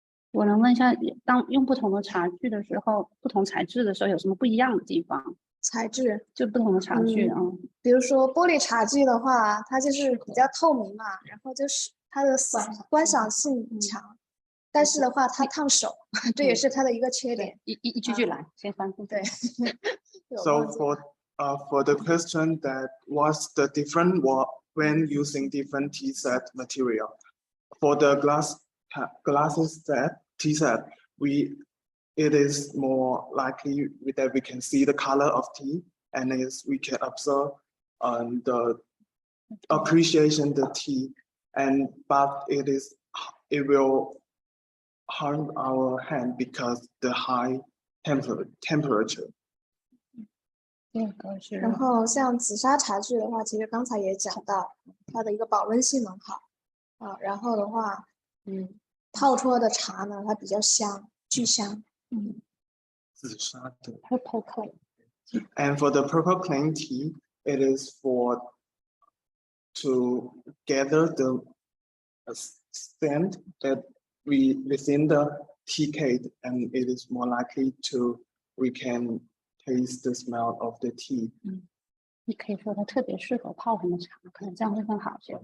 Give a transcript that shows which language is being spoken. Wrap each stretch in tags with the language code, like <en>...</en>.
<zh>我能问一下，当用不同的茶具的时候，不同材质的时候有什么不一样的地方？材质就不同的茶具比如说玻璃茶具的话，它就是比较透明嘛，然后就是它的观赏性强，但是的话它烫手，这也是它的一个缺点。一句句来，先翻译。对。</zh> <en>So for the question that what's the difference when using different tea set material, for the glasses set tea set, it is more likely that we can see the color of tea and we can observe the appreciation the tea, but it will harm our hand because the high temperature.</en> <zh>这个是然后像紫砂茶具的话，其实刚才也讲到，它的一个保温性能好啊。然后的话，泡出来的茶呢，它比较香，巨香。紫砂的</zh> <en>purple clay。 And for the purple clay tea, it is for to gather the scent that within the tea cake, and it is more likely to we can taste the smell of the tea.</en> <zh>你可以说它特别适合泡什么茶，可能这样会更好些。</zh>